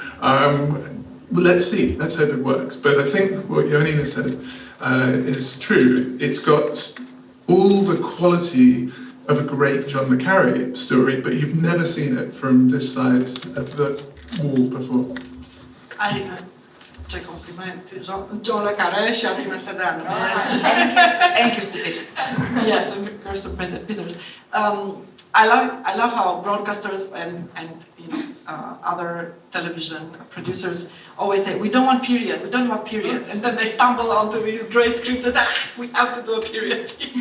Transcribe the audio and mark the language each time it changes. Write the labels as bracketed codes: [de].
[en] Well, let's see. Let's hope it works. But I think what Ionina said is true. It's got all the quality of a great John le Carré story, but you've never seen it from this side of the wall before. [ro] Ce compliment, John le Carré și Adina Sedeanu. [en] And Kirsten Peters. Yes, and Kirsten Peters. I love how broadcasters and other television producers always say, we don't want period, and then they stumble onto these great scripts and we have to do a period.